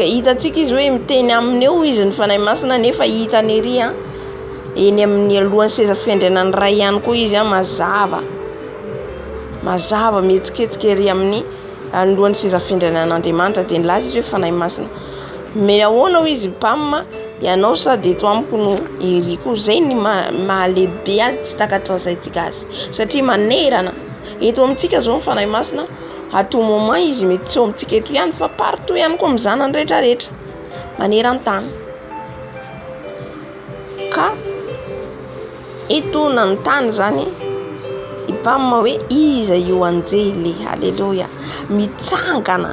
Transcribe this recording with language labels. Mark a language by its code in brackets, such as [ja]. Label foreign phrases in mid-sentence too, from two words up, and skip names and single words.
[mg] Hitantsika izy hoe miteny aminy eo izy ny fanahy masina nefa hitany ery eny amin'ny alohan'ny seza fiandrianany ray ihany koa izy mazava mihetsiketsika ery amin'ny alohan'ny seza fiandrianan'Andriamanitra. Dia nilaza izy hoe fanahy masina. Mais ahoana hoy izy mpamma, ianao sady eto amiko no ery koa. Zay ny mahalehibe azy, tsy takatra saitsika azy satria manerana. Eto amintsika zao ny fanahy masina, [fr] à tout moment [mg] izy mety tsy eo amintsika eto ihany fa partout ihany koa amin'ny zanany rehetrarehetra maneran-tany. Ka eto nanontany zany i mpamma hoe iza io anjely, halleluja, mitsangana.